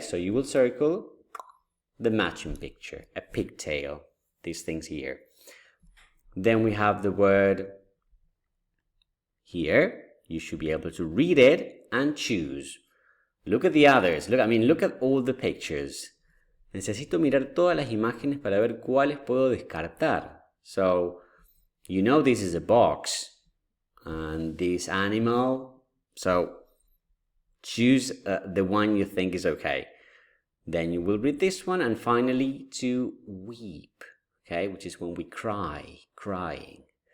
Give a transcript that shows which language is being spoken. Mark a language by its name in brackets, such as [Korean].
[English] So you will circle the matching picture, a pigtail, these things here. Then we have the word here. You should be able to read it and choose. Look at the others. Look at all the pictures. [Spanish] Necesito mirar todas las imágenes para ver cuáles puedo descartar. [English] So, you know this is a box and this animal. So, choose the one you think is okay. Then you will read this one, and finally to weep, okay, which is when we crying.